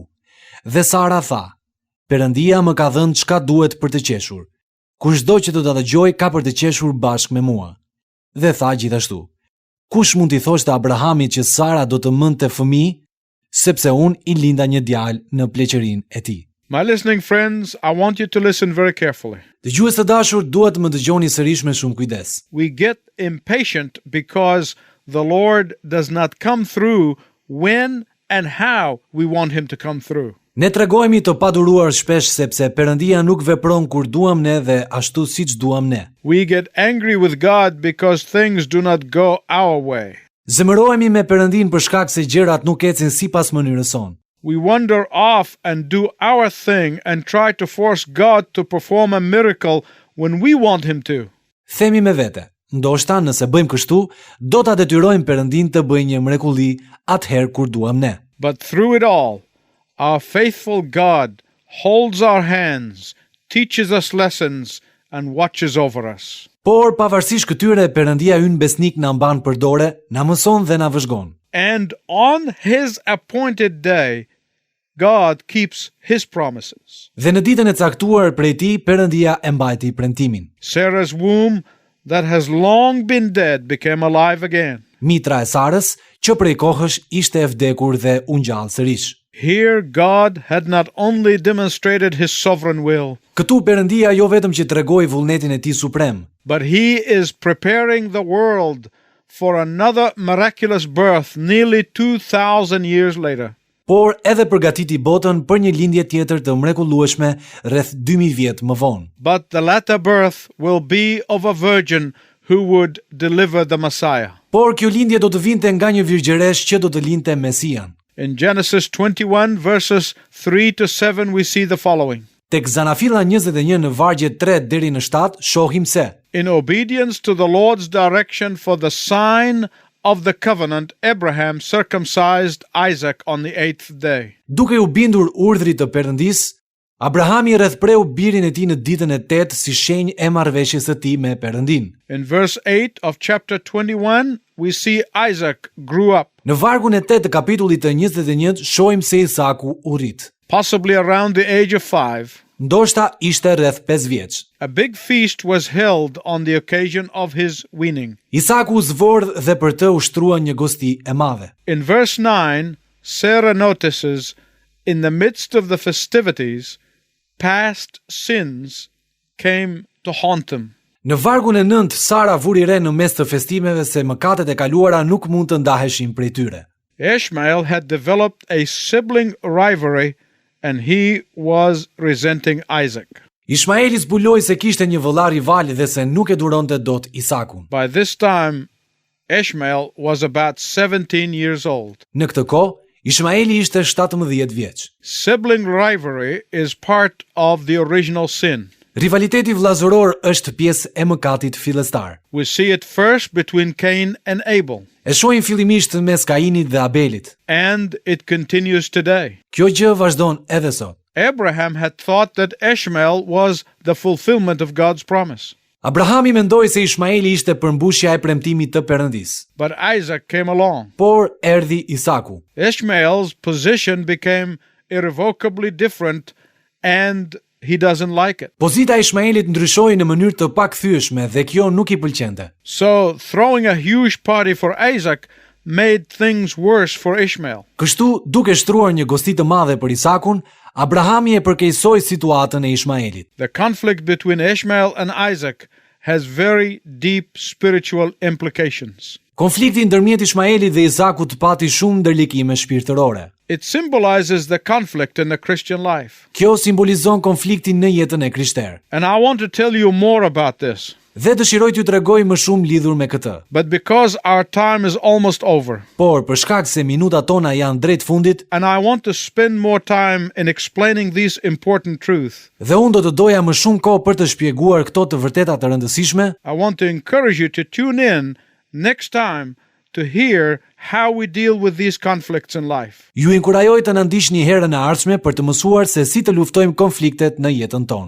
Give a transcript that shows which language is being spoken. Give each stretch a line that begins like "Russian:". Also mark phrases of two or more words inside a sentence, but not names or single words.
Albanian: Dhe Sara tha: Perëndia më ka dhënë çka duhet për të qeshur. Kushdo që do ta dëgjoj ka për të qeshur bashkë me mua. Dhe tha gjithashtu: Kush mund t'i thoshte Abrahamit që Sara do të mënte fëmijë, sepse unë i linda një djalë në pleqërinë e tij.
English: My listening friends, I want you to listen very carefully.
Albanian: Dëgjues të dashur, duhet më dëgjoni sërish me shumë kujdes.
English: We get impatient because the Lord does not come through when and how we want him to come through.
Albanian: Ne tregojmë të paduruar shpesh sepse Perëndia nuk vepron kur duam ne dhe ashtu siç duam ne.
English: We get angry with God because things do not go our way.
Albanian: Zemërohemi me Perëndin për shkak se gjërat nuk ecin sipas mënyrës sonë.
English: We wander off and do our thing and try to force God to perform a miracle when we want him to.
Albanian: Themi me vete, ndoshta nëse bëjmë kështu, do ta detyrojmë Perëndin të bëjë një mrekulli atëherë kur duam ne.
English: But through it all, our faithful God holds our hands, teaches us lessons, and watches over us.
Albanian: Por pavarësisht këtyre, Perëndia ynë besnik na mban për dore, na mëson dhe na vëzhgon.
English: And on his appointed day, God keeps his promises.
Albanian: Dhe në ditën e caktuar prej tij, Perëndia e mbajti premtimin.
English: Sarah's womb that has long been dead became alive again.
Albanian: Mitra e Sarës, që prej kohësh ishte e vdekur dhe u ngjall sërish.
English: Here God had not only demonstrated his sovereign will,
Albanian: Këtu Perëndia jo vetëm që tregoi vullnetin e tij suprem,
English: but he is preparing the world for another miraculous birth nearly 2,000 years later.
Albanian: Por edhe përgatiti botën për një lindje tjetër të mrekullueshme rreth 2000 vjet më vonë.
English: But the latter birth will be of a virgin who would deliver the Messiah.
Albanian: Por kjo lindje do të vinte nga një virgjëresh që do të lindte Mesian.
English: In Genesis 21 verses 3 to 7 we see the following.
Albanian: Tek Zanafilla 21 në vargje 3 deri në 7 shohim se
English: In obedience to the Lord's direction for the sign of the covenant, Abraham circumcised Isaac on the 8th day.
Albanian: duke u bindur urdhrit të Perëndis, Abrahami rrethpreu birin e tij në ditën e 8 si shenjë e marrëveshjes së tij me Perëndin.
English: In verse 8 of chapter 21, we see Isaac grew up,
Albanian: Në vargun e 8 të kapitullit të 21 shohim se Isaku u rrit.
English: possibly around the age of 5.
Albanian: Ndoshta ishte rreth 5 vjeç.
English: A big feast was held on the occasion of his weaning.
Albanian: Isaku u zvordh dhe për të ushtrua një gosti e madhe.
English: In verse 9, Sarah notices, in the midst of the festivities, past sins came to haunt them.
Albanian: Në vargun e 9, Sara vuri re në mes të festimeve se mëkatet e kaluara nuk mund të ndaheshin prej tyre.
English: Ishmael had developed a sibling rivalry and he was resenting Isaac.
Albanian: Ishmaeli zbuloi se kishte një vëllar rival dhe se nuk e duronte dot Isakun.
English: By this time, Ishmael was about 17 years old.
Albanian: Në këtë kohë, Ishmaeli ishte 17 vjeç.
English: Sibling rivalry is part of the original sin.
Albanian: Rivaliteti vllazëror është pjesë e mëkatit fillestar.
English: We see it first between Cain and Abel,
Albanian: E shohim fillimisht mes Kainit dhe Abelit.
English: and it continues today.
Albanian: Kjo gjë vazhdon edhe sot.
English: Abraham had thought that Ishmael was the fulfillment of God's promise.
Albanian: Abrahami mendoi se Ishmaeli ishte përmbushja e premtimit të Perëndis.
English: But Isaac came along.
Albanian: Por erdhi Isaku.
English: Ishmael's position became irrevocably different and he doesn't like it.
Albanian: Pozita e Ishmaelit ndryshoi në mënyrë të pakthyeshme dhe kjo nuk i pëlqente.
English: So throwing a huge party for Isaac made things worse for Ishmael.
Albanian: Kështu, duke shtruar një gosti të madhe për Isakun, Abrahami e përkeqësoi situatën e Ishmaelit.
English: The conflict between Ishmael and Isaac has very deep spiritual implications.
Albanian: Konflikti ndërmjet Ishmaelit dhe Isakut pati shumë ndërlikime shpirtërore.
English: It symbolizes the conflict in the Christian life.
Albanian: Kjo simbolizon konfliktin në jetën e krishterë.
English: And I want to tell you more about this.
Albanian: Dhe dëshiroj t'ju tregoj më shumë lidhur me këtë.
English: But because our time is almost over,
Albanian: Por për shkak se minutat tona janë drejt fundit,
English: and I want to spend more time in explaining these important truths,
Albanian: dhe unë do të doja më shumë kohë për të shpjeguar këto të vërteta të rëndësishme,
English: I want to encourage you to tune in next time to hear how we deal with these conflicts in life.
Albanian: ju inkurajoj të na ndiqni herën e ardhshme për të mësuar se si të luftojmë konfliktet në jetën tonë.